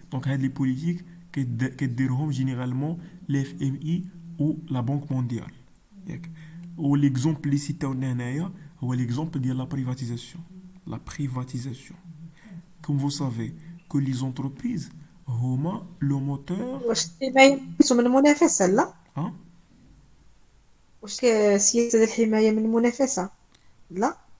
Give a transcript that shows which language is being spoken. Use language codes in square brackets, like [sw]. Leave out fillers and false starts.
[fr] Donc [ar] هاد [fr] les politiques [ar] كديرهم [fr] généralement l'FMI ou la Banque mondiale [ar] ياك. و l'exemple اللي citاونا هنايا هو l'exemple ديال la privatisation. [fr] La privatisation. Comme vous savez que les entreprises [ar] هما [fr] le moteur. [ar] واش الحماية من المنافسة لا؟ Hein? واش سياسة الحماية من المنافسة لا؟